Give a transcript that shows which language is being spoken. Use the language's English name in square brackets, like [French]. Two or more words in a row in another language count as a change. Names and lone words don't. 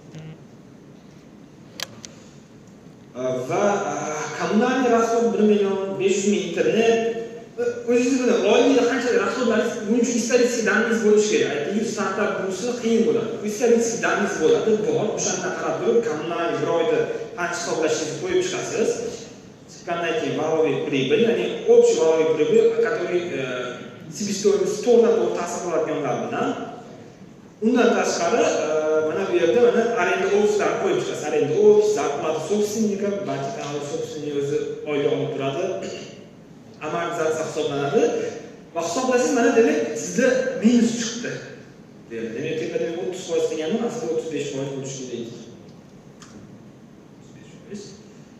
[Uzbek] Va kommunalniy rasxod 1 million 500 ming internet. O'zingiz bilan oylikda qancha rasxodlaringiz, buning uchun istatistik daningiz bo'lishi kerak. Aytaylik, startap bo'lsa qiyin bo'ladi. Istatistik daningiz bo'ladi, bor. O'shandan qarab turib, kommunalniy bir oyda qancha hisoblashingizni qo'yib chiqasiz. Chiqqandan keyin [Russian] валовый прибыль, [Uzbek] ya'ni [Russian] общий валовый прибыль, который себестоимость [Uzbek] to'g'ridan-to'g'ri ta'sir qiladiganlar bilan. Undan tashqari, mana bu yerda mana arenda ofislarni qo'yib chiqasiz. Arenda ofis, [Russian] зарплата собственника, [Uzbek] balki kanal собственник o'zi oylik olib turadi. Amortizatsiya hisoblanadi va hisoblasangiz mana demak sizda minus chiqdi. Demak, tepada 30% deganmi, aslida 35% bo'lishi kerak. 35%.